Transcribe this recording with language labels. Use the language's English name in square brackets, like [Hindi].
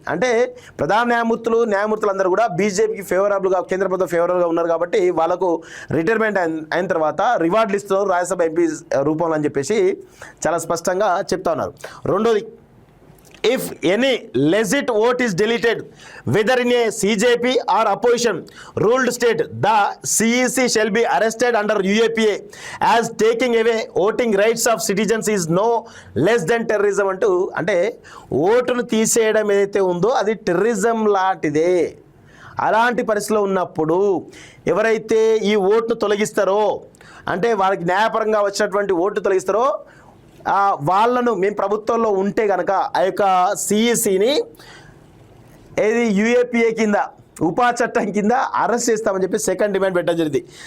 [Telugu] అంటే ప్రధాన న్యాయమూర్తులు అందరూ కూడా బీజేపీకి ఫేవరబుల్గా, కేంద్ర ప్రభుత్వం ఫేవరబుల్గా ఉన్నారు కాబట్టి వాళ్ళకు రిటైర్మెంట్ అయిన తర్వాత రివార్డులు ఇస్తున్నారు రాజ్యసభ ఎంపీ రూపంలో అని చెప్పేసి చాలా స్పష్టంగా చెప్తా ఉన్నారు. [English] రెండోది, if any legit vote is deleted whether in a CJP or opposition ruled state, the CEC shall be arrested under UAPA as taking away voting rights of citizens is no less than terrorism అంటూ. [Telugu] అంటే ఓటును తీసేయడం ఏదైతే ఉందో అది terrorism లాంటిదే. అలాంటి పరిస్థితిలో ఉన్నప్పుడు ఎవరైతే ఈ ఓటును తొలగిస్తారో, అంటే వాళ్ళకి న్యాయపరంగా వచ్చినటువంటి ఓటు తొలగిస్తారో వాళ్ళను మేము ప్రభుత్వంలో ఉంటే కనుక ఆ యొక్క సిఈసిని ఏది యూఏపీఏ కింద ఉపా చట్టం కింద అరెస్ట్ చేస్తామని చెప్పి సెకండ్ డిమాండ్ పెట్టడం జరిగింది.